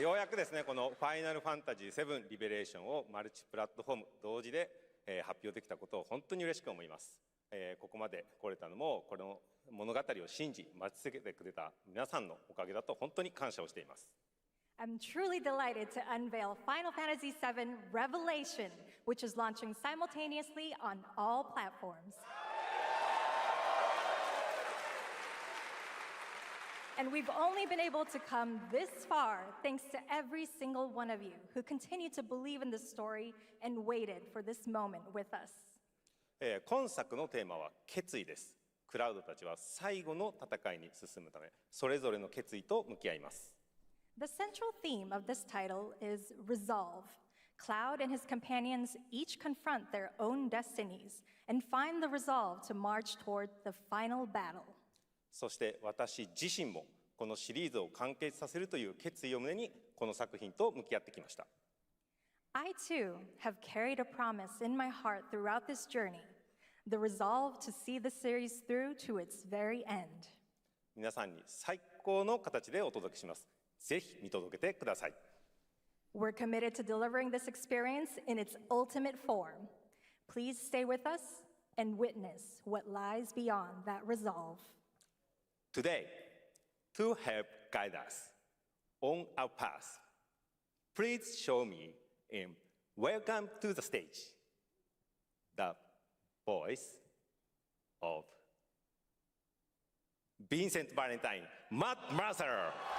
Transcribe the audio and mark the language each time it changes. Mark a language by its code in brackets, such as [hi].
[ja] ようやくですね、このファイナルファンタジー7リベレーションをマルチプラットフォーム同時で、発表できたことを本当に嬉しく思います。ここまで来れたのも、この物語を信じ、待ち続けてくれた皆さんのおかげだと本当に感謝をしています。 [en] I'm truly delighted to unveil Final Fantasy VII Revelation, which is launching simultaneously on all platforms. And we've only been able to come this far thanks to every single one of you who continue to believe in this story and waited for this moment with us. [ja] 今作のテーマは決意です。クラウドたちは最後の戦いに進むため、それぞれの決意と向き合います。 [en] The central theme of this title is resolve. Cloud and his companions each confront their own destinies and find the resolve to march toward the final battle. [ja] そして私自身もこのシリーズを完結させるという決意を胸にこの作品と向き合ってきました。 [en] I too have carried a promise in my heart throughout this journey, the resolve to see the series through to its very end. [ja] 皆さんに最高の形でお届けします。ぜひ見届けてください。 [en] We're committed to delivering this experience in its ultimate form. Please stay with us and witness what lies beyond that resolve. Today, to help guide us on our path, please show me in Welcome to the Stage, the voice of Vincent Valentine, Matt Mercer.